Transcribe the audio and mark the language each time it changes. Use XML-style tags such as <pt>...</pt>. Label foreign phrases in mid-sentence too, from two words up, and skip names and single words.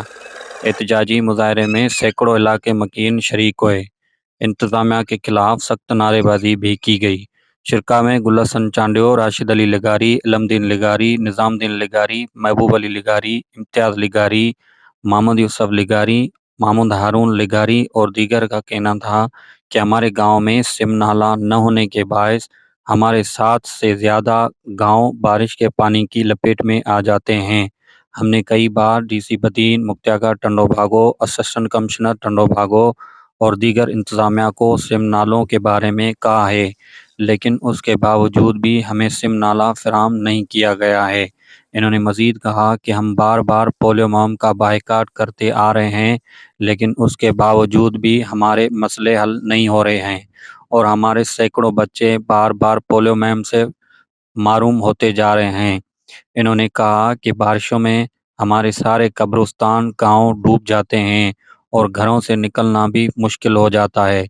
<ur>احتجاجی مظاہرے میں سینکڑوں علاقے مکین شریک ہوئے. انتظامیہ کے خلاف سخت نعرے بازی بھی کی گئی. شرکاء میں گلحسن چانڈیو، راشد علی لغاری، علم دین لغاری، نظام الدین لغاری، محبوب علی لغاری، امتیاز لغاری، محمد یوسف لغاری، محمود ہارون لغاری اور دیگر کا کہنا تھا کہ ہمارے گاؤں میں سیم نالہ نہ ہونے کے باعث ہمارے 7 سے زیادہ گاؤں بارش کے پانی کی لپیٹ میں آ جاتے ہیں. ہم نے کئی بار DC بدین، مختیار ٹنڈو باگو، اسسٹنٹ کمشنر ٹنڈو باگو اور دیگر انتظامیہ کو سیم نالوں کے بارے میں کہا ہے، لیکن اس کے باوجود بھی ہمیں سیم نالہ فراہم نہیں کیا گیا ہے. انہوں نے مزید کہا کہ ہم بار بار پولیو مہم کا بائیکاٹ کرتے آ رہے ہیں، لیکن اس کے باوجود بھی ہمارے مسئلے حل نہیں ہو رہے ہیں اور ہمارے سینکڑوں بچے بار بار پولیو مہم سے محروم ہوتے جا رہے ہیں۔ انہوں نے کہا کہ بارشوں میں ہمارے سارے قبرستان گاؤں ڈوب جاتے ہیں اور گھروں سے نکلنا بھی مشکل ہو جاتا ہے۔</ur>